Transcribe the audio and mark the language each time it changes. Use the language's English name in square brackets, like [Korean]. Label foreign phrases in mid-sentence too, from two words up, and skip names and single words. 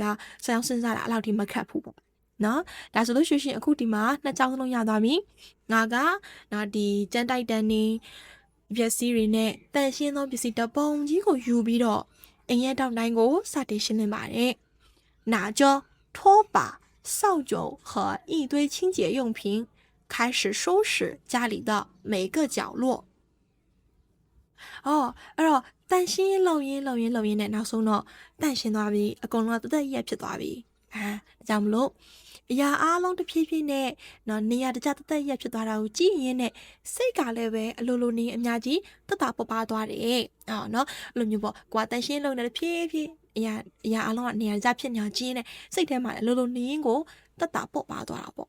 [Burmese] စာအောင်စဉ်းစားတာအဲ့လောက်ထိမခက်ဘူးပေါ့နော်ဒါဆိုလို့ရှိရင်အခုဒီမှာနှစ်ကြောင်းစလုံးရသွားပြီငါကနော်ဒီကျန်တိုက်တန်းနေပစ္စည်းတွေနဲ့တန်ရှင်းသောပစ္စည်းတစ်ပုံကြီးကိုယူပြီးတော့အိမ်ရဲ့တောင်တိုင်းကိုစတင်ရှင်းလင်းပါတယ် [Chinese] 拿着拖把扫帚和一堆清洁用品开始收拾家里的每个角落 [Burmese] အဲ့တော့တန်ရှင်းလုံရင်းနဲ့နောက်ဆုံးတော့တန်ရှင်းသွားပြီအကုန်လုံးကတသက်ရက်ဖြစ်သွားပြီဒါကြောင့်မလို့အရာအားလုံးတစ်ဖြည်းဖြည်းနဲ့နော်နေရာတကျတသက်ရက်ဖြစ်သွားတာကိုကြည့်ရင်းနဲ့စိတ်ကလည်းပဲအလိုလိုနေအများကြီးတက်တာပေါ်ပါသွားတယ်နော်အဲ့လိုမျိုးပေါ့ကိုကတန်ရှင်းလုံတဲ့ဖြည်းဖြည်းအရာအားလုံးကနေရာတကျဖြစ်နေအောင်ကြည့်နေစိတ်ထဲမှာအလိုလိုနေရင်ကိုတက်တာပေါ်ပါသွားတာပေါ့